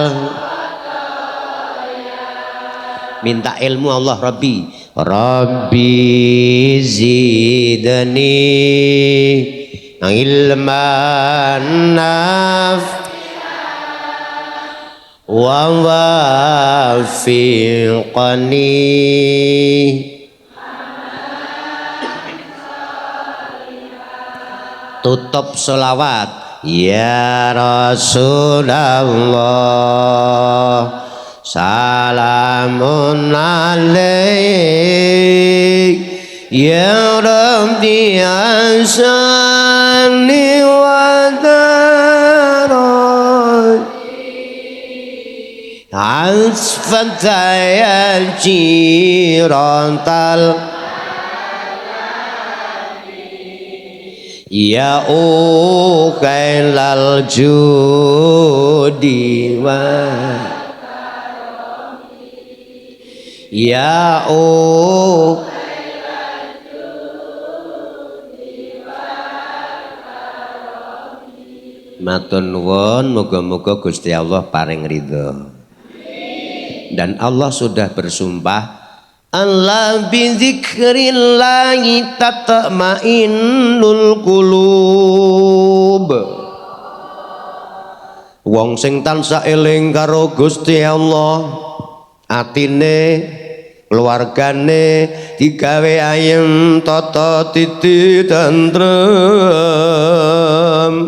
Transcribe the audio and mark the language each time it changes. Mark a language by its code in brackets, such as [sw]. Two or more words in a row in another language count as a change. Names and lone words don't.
[id] Minta ilmu Allah, [ar] ربي زدني علما ووفقني. [id] Tutup selawat [ar] يا رسول الله، سلام عليك يا ربي asani wa daraj asfataya jirantal ya ukailal [jv] judi wa ya matur nuwun, muga-muga Gusti Allah paring ridho. [id] Dan Allah sudah bersumpah, [ar] الله بذكر الله تطمئن القلوب. [jv] Wong sing tansah eling karo Gusti Allah, atine keluargane digawe ayem tata titi tentrem.